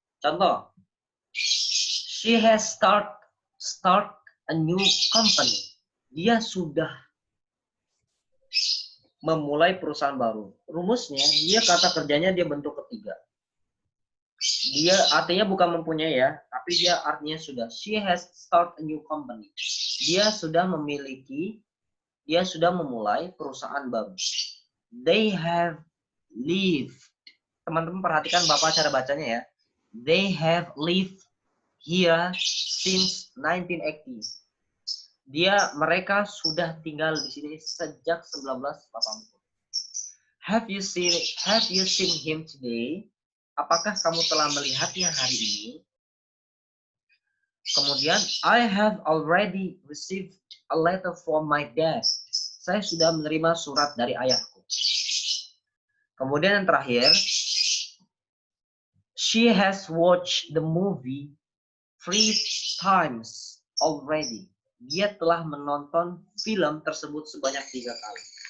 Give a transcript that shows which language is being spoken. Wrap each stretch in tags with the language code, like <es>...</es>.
<id>Contoh,</id> <en>she has start a new company.</en> <id>Dia sudah memulai perusahaan baru. Rumusnya, dia kata kerjanya dia bentuk ketiga. Dia artinya bukan mempunyai ya, tapi dia artinya sudah.</id> <en>She has start a new company.</en> <id>Dia sudah memiliki, dia sudah memulai perusahaan baru.</id> <en>They have lived.</en> <id>Teman-teman perhatikan Bapak cara bacanya ya.</id> <en>They have lived here since 1980.</en> <id>Mereka sudah tinggal di sini sejak 1980.</id> <en>Have you seen him today?</en> <id>Apakah kamu telah melihatnya hari ini? Kemudian,</id> <en>I have already received a letter from my dad.</en> <id>Saya sudah menerima surat dari ayahku. Kemudian yang terakhir,</id> <en>she has watched the movie 3 times already.</en> <id>Dia telah menonton film tersebut sebanyak 3 kali.</id>